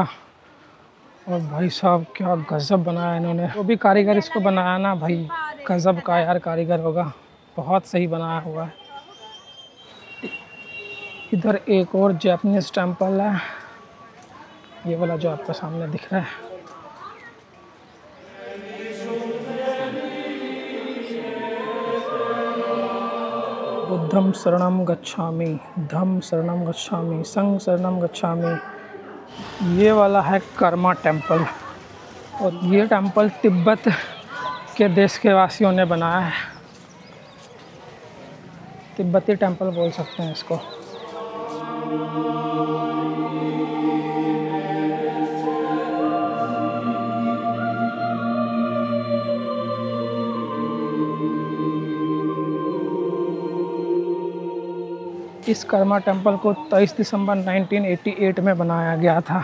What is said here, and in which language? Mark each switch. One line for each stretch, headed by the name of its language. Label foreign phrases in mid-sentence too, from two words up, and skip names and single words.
Hindi: और भाई साहब क्या गजब बनाया इन्होंने। वो भी कारीगर इसको बनाया ना भाई, गजब का यार कारीगर होगा, बहुत सही बनाया हुआ है। इधर एक और
English: Japanese temple
Hindi: है, ये वाला जो आपको सामने दिख रहा है।
Pali: बुद्धम शरणम गच्छामि, धम्म शरणम गच्छामि, संघ शरणम गच्छामि।
Hindi: ये वाला है कर्मा टेम्पल और ये टेम्पल तिब्बत के देश के वासियों ने बनाया है। तिब्बती टेम्पल बोल सकते हैं इसको। इस कर्मा टेम्पल को 23 दिसंबर 1988 में बनाया गया था।